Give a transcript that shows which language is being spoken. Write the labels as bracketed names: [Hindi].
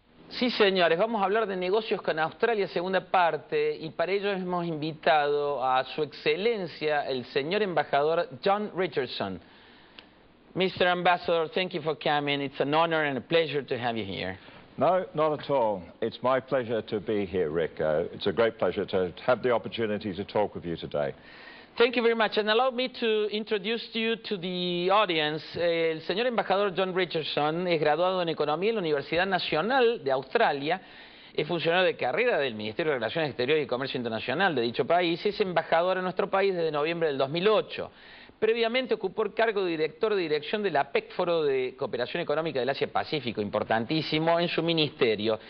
[Spanish] Sí, señores, vamos a hablar de negocios con Australia, segunda parte, y para ello hemos invitado a su excelencia, el señor embajador John Richardson. [English] Mr. Ambassador, thank you for coming. It's an honor and a pleasure to have you here. No, not at all. It's my pleasure to be here, Rick. It's a great pleasure to have the opportunity to talk with you today. Thank you very much, and allow me to introduce you to the audience. [Spanish] El señor embajador John Richardson es graduado en Economía en la Universidad Nacional de Australia, es funcionario de carrera del Ministerio de Relaciones Exteriores y Comercio Internacional de dicho país, es embajador en nuestro país desde noviembre del 2008. Previamente ocupó el cargo de director de dirección del APEC, Foro de Cooperación Económica del Asia-Pacífico, importantísimo, en su ministerio.